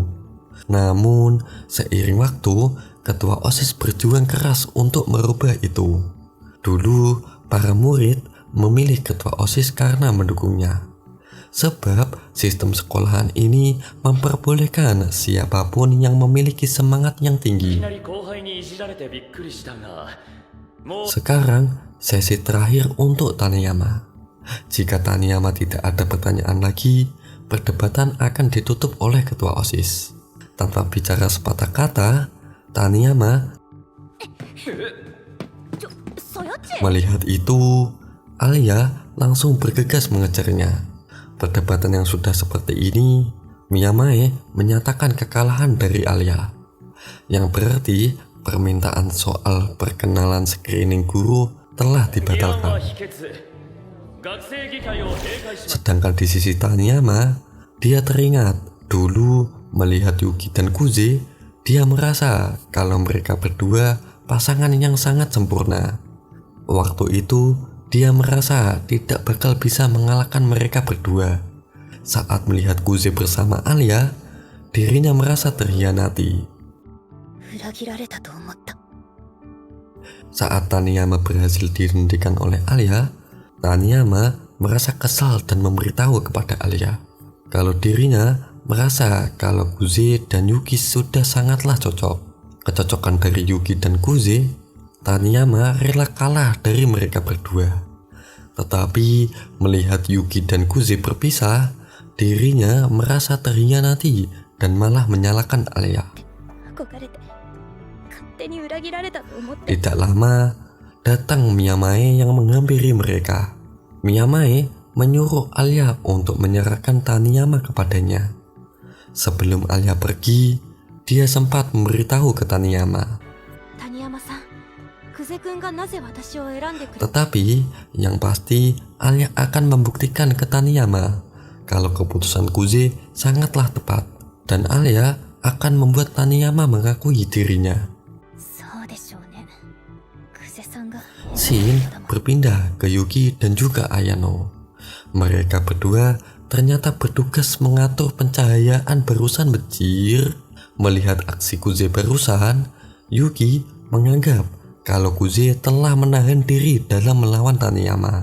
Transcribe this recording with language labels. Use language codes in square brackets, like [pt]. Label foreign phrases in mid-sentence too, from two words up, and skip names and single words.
[id] Namun, seiring waktu, ketua OSIS berjuang keras untuk merubah itu. Dulu, para murid memilih ketua OSIS karena mendukungnya. Sebab sistem sekolahan ini memperbolehkan siapapun yang memiliki semangat yang [ja] いき [id] tinggi. [ja] なり後輩にいじられてびっくりしたが、もう [id] Sekarang, sesi terakhir untuk Taniyama. Jika Taniyama tidak ada pertanyaan lagi, perdebatan akan ditutup oleh ketua OSIS. Tanpa bicara sepatah kata, Taniyama そやっち melihat itu, Alia langsung bergegas mengejarnya. Perdebatan yang sudah seperti ini, Miyamae menyatakan kekalahan dari Alia. Yang berarti permintaan soal perkenalan screening guru telah [ja] 議案は [id] dibatalkan. [ja] 否決。学生議会を閉会します。 [id] Sedangkan di sisi Taniyama, dia teringat dulu melihat Yuki dan Kuze, dia merasa kalau mereka berdua pasangan yang sangat sempurna. Waktu itu, dia merasa tidak bakal bisa mengalahkan mereka berdua. Saat melihat Kuze bersama Alia, dirinya merasa terhianati. [ja] 裏切られたと思った。 [id] Saat Taniyama berhasil dihentikan oleh Alia, Taniyama merasa kesal dan memberitahu kepada Alia kalau dirinya merasa kalau Kuze dan Yuki sudah sangatlah cocok. Kecocokan dari Yuki dan Kuze, Taniyama rela kalah dari mereka berdua. Tetapi melihat Yuki dan Kuze berpisah, dirinya merasa terhianati dan malah menyalahkan Alia. [ja] 憧れて勝手に裏切られたと思って [id] Tidak lama, datang Miyamae yang menghampiri mereka. Miyamae menyuruh Alia untuk menyerahkan Taniyama kepadanya. Sebelum Alia pergi, dia sempat memberitahu ke Taniyama. [ja] 谷山さん、久世君がなぜ私を選んでくれ [id] Tetapi yang pasti Alia akan membuktikan ke Taniyama kalau keputusan Kuze sangatlah tepat dan Alia akan membuat Taniyama mengakui dirinya. [ja] そうでしょうね。久世さんが [id] Shin berpindah ke Yuki dan juga Ayano. Mereka berdua ternyata bertugas mengatur pencahayaan barusan becir. Melihat aksi Kuze barusan, Yuki menganggap kalau Kuze telah menahan diri dalam melawan Taniyama.